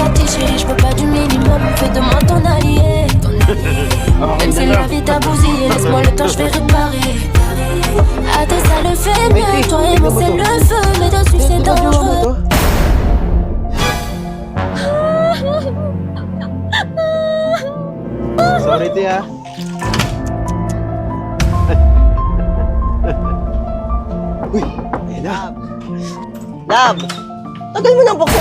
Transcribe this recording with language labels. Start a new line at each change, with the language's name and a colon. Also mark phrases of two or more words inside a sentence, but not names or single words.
French: chérie, je veux pas du minimum. Fais de moi ton allié. Même si la vie t'a bousillé, laisse-moi le temps, je vais réparer. À deux, ça le fait mieux. Toi et moi, c'est le feu, mais dessus, c'est dangereux.
Filipino: Sorry, te ah. Uy, ayun na. Lab! Tagal mo nang buksit!